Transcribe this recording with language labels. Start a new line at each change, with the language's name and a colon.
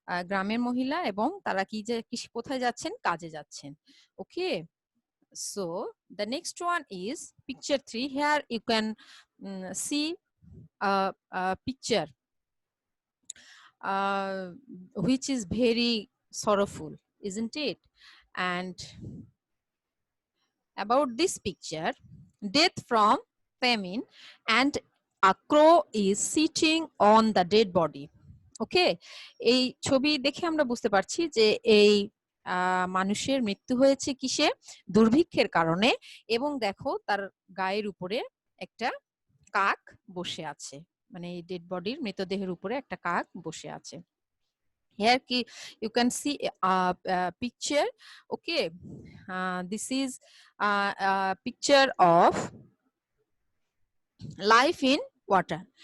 Bangla: গ্রামের মহিলা এবং তারা কোথায় যাচ্ছেন, কাজে যাচ্ছেন।
English: Okay, so the next one is picture 3. Here you can see a picture which is very sorrowful, isn't it? And about this picture, death from famine, and a crow is sitting on the dead body.
Bangla: ওকে, এই ছবি দেখে আমরা বুঝতে পারছি যে এই মানুষের মৃত্যু হয়েছে কিসে, দুর্ভিক্ষের কারণে, এবং দেখো তার গায়ের উপরে একটা কাক বসে আছে, মানে এই ডেড বডির মৃতদেহের উপরে একটা কাক বসে আছে।
English: Here you can see a picture. Okay, this is a picture of life in water.